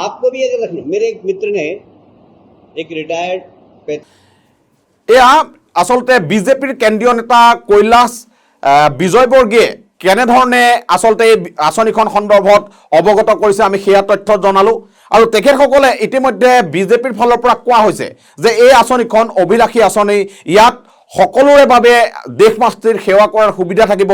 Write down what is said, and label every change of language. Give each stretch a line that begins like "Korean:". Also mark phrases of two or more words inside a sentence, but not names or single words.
Hindi: आपको भी अगर रखना, मेरे एक मित्र ने एक रिटायर्ड
Assamese: এয়া আচলতে বিজেপিৰ কেন্দ্ৰীয় নেতা কৈলাশ বিজয়বৰ্গীয়ে কেনেধৰণে আচলতে এই আঁচনিখন সন্দৰ্ভত অৱগত কৰিছে আমি সেয়া তথ্য জনালোঁ। আৰু তেখেতসকলে ইতিমধ্যে বিজেপিৰ ফালৰ পৰা কোৱা হৈছে যে এই আঁচনিখন অভিলাষী আঁচনি, ইয়াত সকলোৰে বাবে দেশ মাতৃৰ সেৱা কৰাৰ সুবিধা থাকিব।